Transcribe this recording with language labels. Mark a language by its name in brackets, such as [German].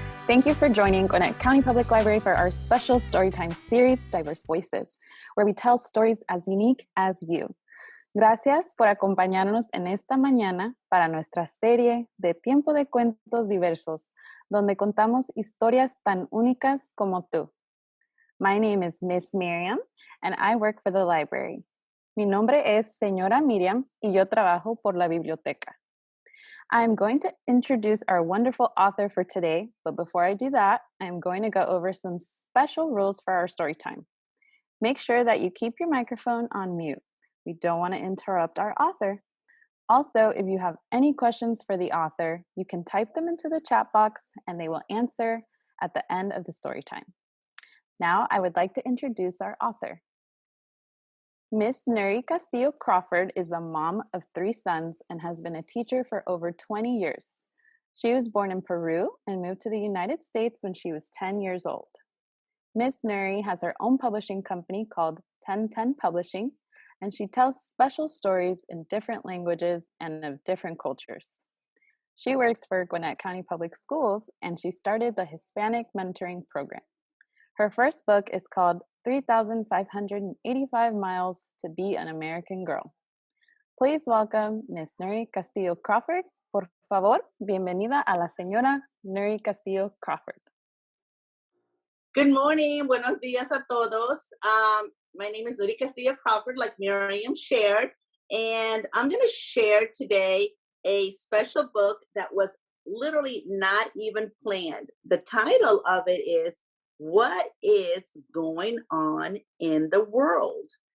[English] Thank you for joining Gwinnett County Public Library for our special Storytime series, Diverse Voices, where we tell stories as unique as you. [Spanish] Gracias por acompañarnos en esta mañana para nuestra serie de Tiempo de Cuentos Diversos, donde contamos historias tan únicas como tú. [English] My name is Miss Miriam, and I work for the library. [Spanish] Mi nombre es Señora Miriam, y yo trabajo por la biblioteca. [English] I'm going to introduce our wonderful author for today, but before I do that, I'm going to go over some special rules for our story time. Make sure that you keep your microphone on mute. We don't want to interrupt our author. Also, if you have any questions for the author, you can type them into the chat box and they will answer at the end of the story time. Now, I would like to introduce our author. Miss Nury Castillo Crawford is a mom of 3 sons and has been a teacher for over 20 years. She was born in Peru and moved to the United States when she was 10 years old. Miss Neri has her own publishing company called 1010 Publishing, and she tells special stories in different languages and of different cultures. She works for Gwinnett County Public Schools, and she started the Hispanic Mentoring Program. Her first book is called 3,585 Miles to Be an American Girl. Please welcome Miss Nury Castillo Crawford. [Spanish] Por favor, bienvenida a la señora Nury Castillo Crawford. [English] Good morning. [Spanish] Buenos días a todos. [English] My name is Nury Castillo Crawford, like Miriam shared, and I'm going to share today a special book that was literally not even planned. The title of it is What is Going On in the World?